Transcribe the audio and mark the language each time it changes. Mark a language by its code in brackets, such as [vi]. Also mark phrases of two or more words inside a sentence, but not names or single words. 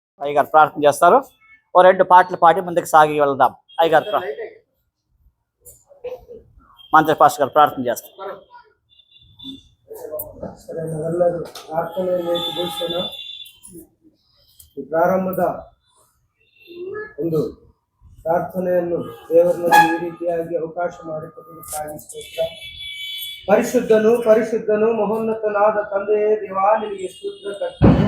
[te] అయ్యగారు ప్రార్థన చేస్తారు. ఓ 2 పాటలు పాడి ముందుకు సాగి వెళ్దాం. అయ్యగారు మంత్రి పాస్టర్ గారు ప్రార్థన చేస్తారు. [kn] ಪ್ರಾರಂಭದ ಒಂದು ಪ್ರಾರ್ಥನೆಯನ್ನು ದೇವರಲ್ಲಿ ಈ ರೀತಿಯಾಗಿ ಅವಕಾಶ ಮಾಡಿಕೊಡುವುದಕ್ಕಾಗಿ ಸ್ತೋತ್ರ. ಪರಿಶುದ್ಧನು ಪರಿಶುದ್ಧನು ಮಹೋನ್ನತನಾದ ತಂದೆಯೇ ದೇವಾ, ನಿನಗೆ ಸ್ತೋತ್ರ ಕರ್ತನೆ.